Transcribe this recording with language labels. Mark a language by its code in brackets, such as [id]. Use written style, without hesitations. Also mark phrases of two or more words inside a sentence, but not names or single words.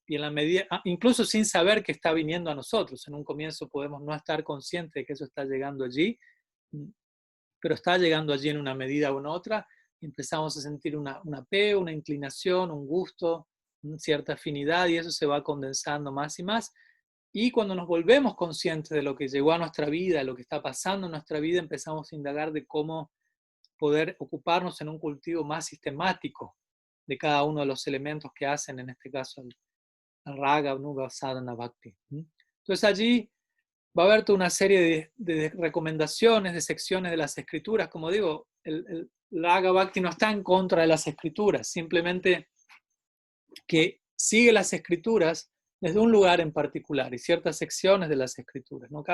[es] Y en la medida, incluso sin saber que está viniendo a nosotros, en un comienzo podemos no estar conscientes de que eso está llegando allí, pero está llegando allí en una medida u otra, y empezamos a sentir un apego, una inclinación, un gusto, cierta afinidad, y eso se va condensando más y más. Y cuando nos volvemos conscientes de lo que llegó a nuestra vida, de lo que está pasando en nuestra vida, empezamos a indagar de cómo poder ocuparnos en un cultivo más sistemático de cada uno de los elementos que hacen, en este caso, el raga, nuga, sadhana, bhakti. Entonces allí va a haber toda una serie de recomendaciones, de secciones de las escrituras. Como digo, el raga bhakti no está en contra de las escrituras, simplemente que sigue las escrituras desde un lugar en particular y ciertas secciones de las escrituras, ¿no?